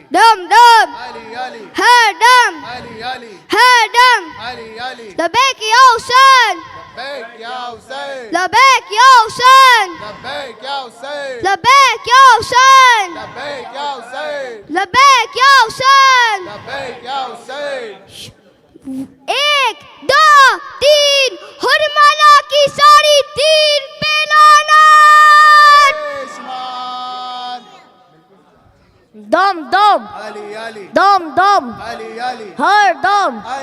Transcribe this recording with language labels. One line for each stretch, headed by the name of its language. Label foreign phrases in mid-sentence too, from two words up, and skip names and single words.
Arabic: dum dum, Ali Ali, hey dum, Ali Ali, hey dum. Ali Ali. لبيك يا حسين, لبيك يا حسين, لبيك يا حسين, لبيك يا حسين, لبيك يا حسين, لبيك يا حسين, لبيك يا حسين. لبيك يا حسين.
Hindi: 1 2 3 हुरमाला की साड़ी 3 पे लाना। Ishman. Dum dum, Ali Ali, dum dum, Ali Ali, her dum. Ali